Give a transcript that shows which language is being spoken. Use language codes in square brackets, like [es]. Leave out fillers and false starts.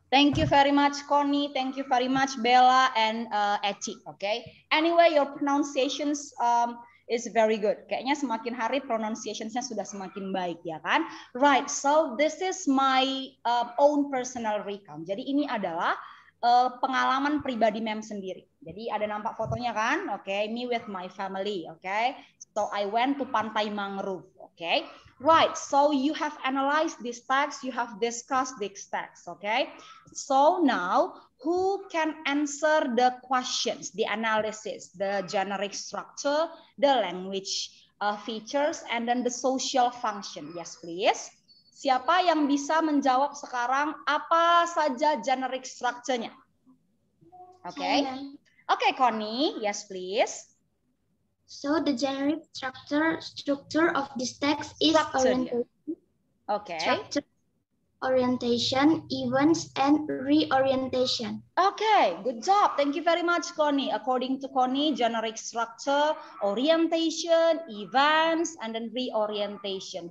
[en] Thank you very much, Connie. Thank you very much, Bella and Eci. Okay. Anyway, your pronunciations is very good. [id] Kayaknya semakin hari pronunciationsnya sudah semakin baik, ya kan? [en] Right. So this is my own personal recount. [id] Jadi ini adalah pengalaman pribadi Mem sendiri. Jadi ada nampak fotonya kan? Oke, [en] me with my family. [id] Oke. [en] So I went to Pantai Mangrove. Okay. Right. So you have analyzed this text. You have discussed this text. Okay. So now, who can answer the questions, the analysis, the generic structure, the language features, and then the social function? Yes, please. [id] Siapa yang bisa menjawab sekarang apa saja generic structure-nya? [en] Okay. Okay, Connie. Yes, please. So the generic structure of this text is orientation. Okay. Structure, orientation, events, and reorientation. Okay, good job. Thank you very much, Connie. According to Connie, generic structure, orientation, events, and then reorientation.